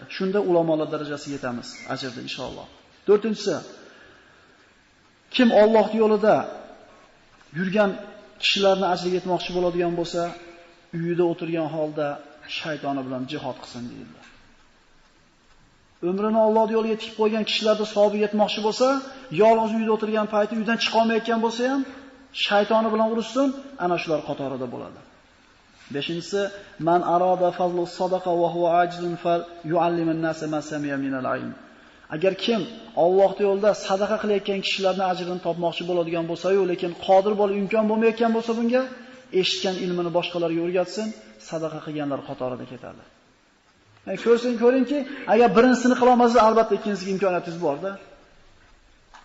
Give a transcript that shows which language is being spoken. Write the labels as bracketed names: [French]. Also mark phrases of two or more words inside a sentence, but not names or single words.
[Uzbek] Shunda ulamolar darajasiga yetamiz, ajrda inshaalloh. 4-inchisi, kim Alloh yo'lida yurgan kishilarni ajriga yetmoqchi bo'ladigan bo'lsa, uyida o'tirgan holda shaytoni bilan jihad qilsin deydi. Umrini Alloh yo'liga tikib qo'ygan kishilarda savobi yetmoqchi bo'lsa, yolg'iz uyda o'tirgan payti uydan chiqa olmayotgan bo'lsa ham shaytoni bilan urushsin, ana shular qatorida bo'ladi. [Arabic] 5-inchisi, من أراد فضل الصدقة وهو عاجز فليعلم الناس ما سمع من العلم. [Uzbek] Agar kim Alloh yo'lida sadaqa qilayotgan kishilarning ajrini topmoqchi bo'ladigan bo'lsa-yu, lekin qodir bo'lib imkon bo'lmayotgan bo'lsa, bunga eshitgan ilmini boshqalarga o'rgatsin, sadaqa qilganlar qatorida ketadi. Ko'ringki, agar birinchisini qila olmasa, albatta ikkinchisiga imkoniyatingiz bor-da.